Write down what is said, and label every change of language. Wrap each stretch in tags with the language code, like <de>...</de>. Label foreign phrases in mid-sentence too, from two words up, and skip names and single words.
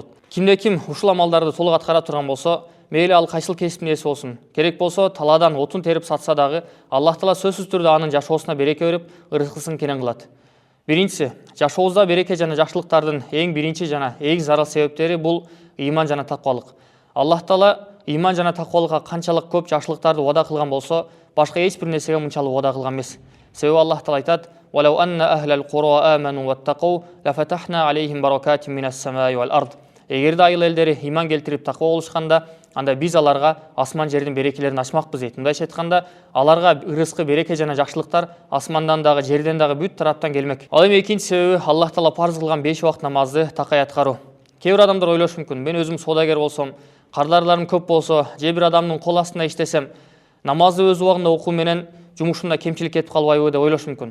<ky>Кимде ким ушул амалдарды толук аткара турган болсо, мейли ал кайсыл кесиптин ээси болсун, керек болсо талаадан отун терип сатса дагы, Аллах Таала сөзсүз түрдө анын жашоосуна береке берип, рызкысын кенен кылат. Биринчиси, жашообузда береке жана жакшылыктардын эң биринчи жана эң зарыл себептери бул иман жана таквалык. Аллах Таала иман жана таквалыкка канчалык көп жакшылыктарды вада кылган болсо, башка эч бир нерсеге мынчалык вада кылган эмес. Себеби Аллах Таала айтат:</ky> <ar>"ولو أن أهل القرى آمنوا واتقوا لفتحنا عليهم بركات من السماء والأرض."</ar> <ky>Эгерде айыл элдери иман келтирип таква болушканда, анда биз аларга асман жердин берекелерин ачмакпыз дейт. Мындайча айтканда, аларга рызкы, береке жана жакшылыктар асмандан дагы, жерден дагы бүт тараптан келмек. Ал эми экинчи себеби Аллах Таала парз кылган 5 убакыт намазды такай аткаруу. Кээ бир адамдар ойлошу мүмкүн: мен өзүм соодагер болсом, кардарларым көп болсо, же бир адамдын кол астында иштесем, намазды өз убагында окуу менен жумушумда кемчилик кетип калбайбы деп ойлошу мүмкүн.</ky>